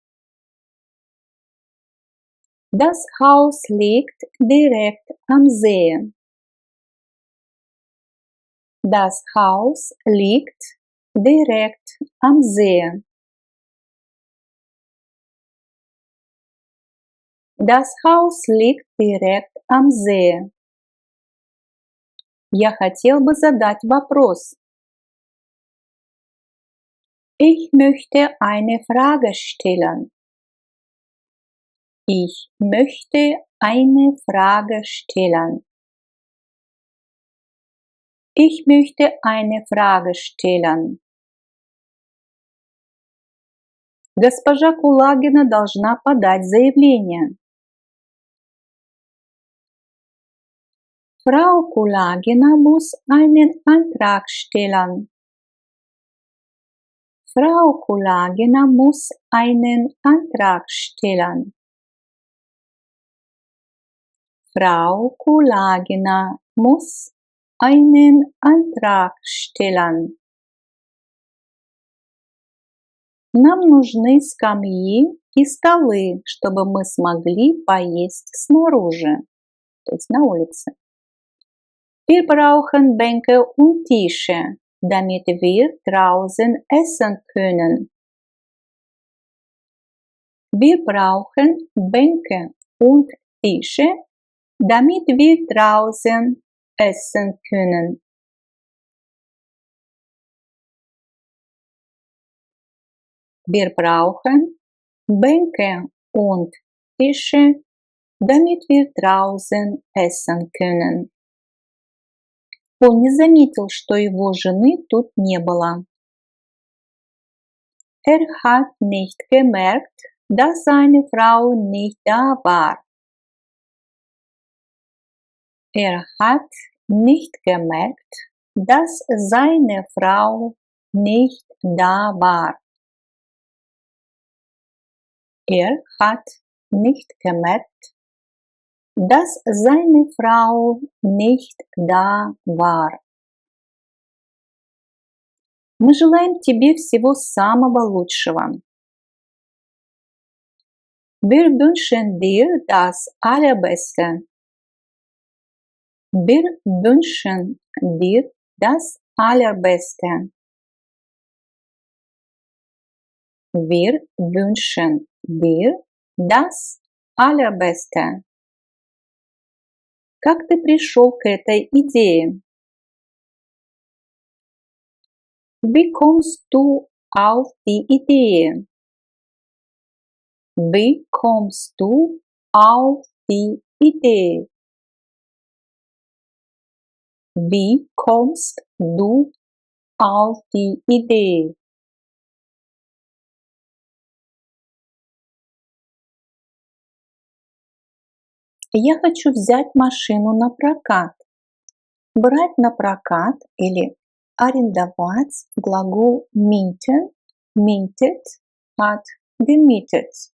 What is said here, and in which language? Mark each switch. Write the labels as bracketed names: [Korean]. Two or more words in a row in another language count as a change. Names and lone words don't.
[German] Das Haus liegt direkt am See. Das Haus liegt direkt am See. Das Haus liegt direkt am See. [Russian] Я хотел бы задать вопрос. [German] Ich möchte eine Frage stellen. Ich möchte eine Frage stellen. Ich möchte eine Frage stellen. [Russian] Госпожа Кулагина должна подать заявление. [German] Frau Kulagina muss einen Antrag stellen. Frau Kulagina muss einen Antrag stellen. Frau Kulagina muss einen Antrag stellen. [Russian] Нам нужны скамьи и столы, чтобы мы смогли поесть снаружи, то есть на улице. [German] Wir brauchen Bänke und Tische, damit wir draußen essen können. Wir brauchen Bänke und Tische, damit wir draußen essen können. Wir brauchen Bänke und Tische, damit wir draußen essen können. [Russian] Он не заметил, что его жены тут не было. [German] Hat nicht gemerkt, dass seine Frau nicht da war. Hat nicht gemerkt, dass seine Frau nicht da war. Hat nicht gemerkt, dass seine Frau nicht da war. [Russian] Мы желаем тебе всего самого лучшего. [German] Wir wünschen dir das Allerbeste. Wir wünschen dir das Allerbeste. Wir wünschen dir das Allerbeste. [Russian] Как ты пришел к этой идее? [German] Wie kommst du auf die Idee? Wie kommst du auf die Idee? Wie kommst du auf die Idee? [Russian] Я хочу взять машину на прокат. Брать на прокат или арендовать глагол [German] mieten, mietet [Russian] от gemietet.